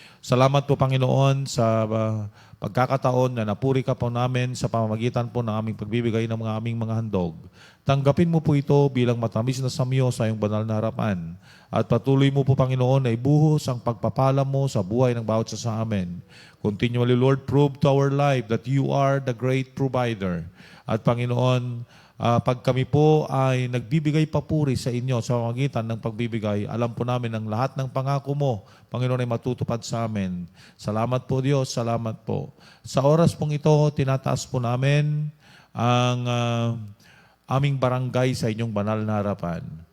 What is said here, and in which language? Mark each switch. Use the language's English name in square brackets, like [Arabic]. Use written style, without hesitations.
[Filipino] Salamat po, Panginoon, sa pagkakataon na napuri ka po namin sa pamamagitan po ng aming pagbibigay ng aming mga handog. Tanggapin mo po ito bilang matamis na samyo sa iyong banal na harapan. At patuloy mo po, Panginoon, na ibuhos ang pagpapala mo sa buhay ng bawat isa sa amin. [English] Continually, Lord, prove to our life that you are the great provider. [Filipino] At Panginoon, pag kami po ay nagbibigay papuri sa inyo sa pamamagitan ng pagbibigay, alam po namin ang lahat ng pangako mo, Panginoon, ay matutupad sa amin. Salamat po, Diyos. Salamat po. Sa oras pong ito, tinataas po namin ang aming barangay sa inyong banal na harapan.